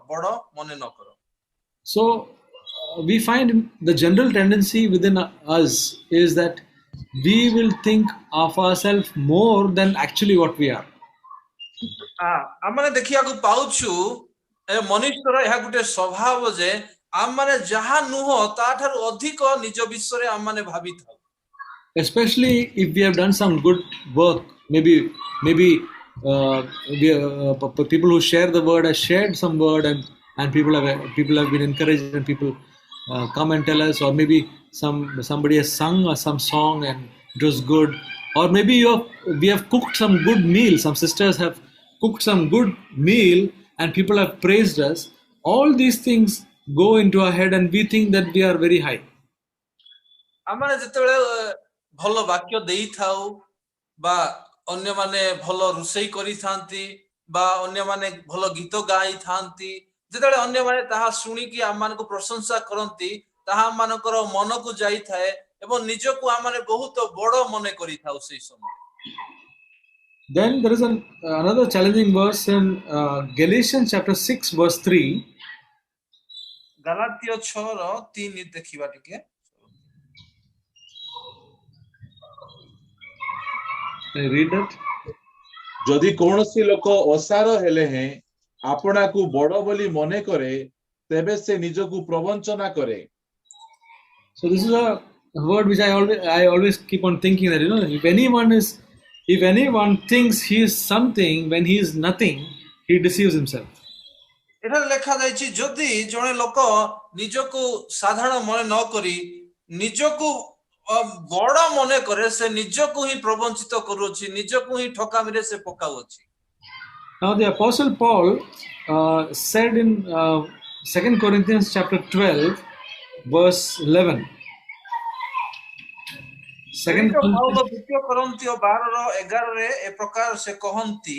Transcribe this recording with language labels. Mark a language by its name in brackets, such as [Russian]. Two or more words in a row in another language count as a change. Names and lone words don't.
[English] So we find the general tendency within us is that we will think of ourselves more than actually what we are. [Odia] ଆମେ ଦେଖିବାକୁ ପାଉଛୁ ମନୁଷ୍ୟର ଏହା ଗୋଟେ ସ୍ୱଭାବ ଯେ ଆମମାନେ ଯାହା ନୁହଁ ତାଠାରୁ ଅଧିକ ନିଜ ବିଷୟରେ ଆମମାନେ ଭାବିଥାଉ। [English] Especially if we have done some good work, maybe people who share the word have shared some word, and people have been encouraged, and people come and tell us, or maybe somebody has sung some song and it was good, or maybe we have cooked some good meal, some sisters have cooked some good meal and people have praised us. All these things go into our head and we think that we are very high. [Odia] ଆମମାନେ ଯେତେବେଳେ ଭଲ ବାକ୍ୟ ଦେଇଥାଉ ବା ଅନ୍ୟମାନେ ଭଲ ରୋଷେଇ କରିଥାନ୍ତି ବା ଅନ୍ୟମାନେ ଭଲ ଗୀତ ଗାଇଥାନ୍ତି, ଯେତେବେଳେ ଅନ୍ୟମାନେ ତାହା ଶୁଣିକି ଆମମାନଙ୍କୁ ପ୍ରଶଂସା କରନ୍ତି ତାହା ଆମମାନଙ୍କର ମନକୁ ଯାଇଥାଏ ଏବଂ ନିଜକୁ ଆମମାନେ ବହୁତ ବଡ଼ ମନେ କରିଥାଉ ସେହି ସମୟ। [English] Then there is another challenging verse in Galatians chapter 6 verse 3. [Odia] ଗଲାତୀୟ 6 ର 3 ଦେଖିବା ଟିକେ। [English] I read that. [Odia] ଯଦି କୌଣସି ଲୋକ ଅସାର ହେଲେ ହେଁ ଆପଣାକୁ ବଡ଼ ବୋଲି ମନେ କରେ ତେବେ ସେ ନିଜକୁ ପ୍ରବଞ୍ଚନା କରେ। [English] So this is a word which I always keep on thinking that, if anyone thinks he is something when he is nothing, he deceives himself. [Odia] ଏଠାରେ ଲେଖା ଯାଇଛି ଯଦି ଜଣେ ଲୋକ ନିଜକୁ ସାଧାରଣ ମନେ ନ କରି ନିଜକୁ ବଡ଼ ମନେ କରେ ସେ ନିଜକୁ ହିଁ ପ୍ରବଞ୍ଚିତ କରୁଅଛି, ନିଜକୁ ହିଁ ଠକାମିରେ ସେ ପକାଉଅଛି। [English] Now the Apostle Paul said in 2 Corinthians chapter 12 verse 11. 2 [Odia] Corinthians 12:11 ରେ ଏ ପ୍ରକାର ସେ କହନ୍ତି,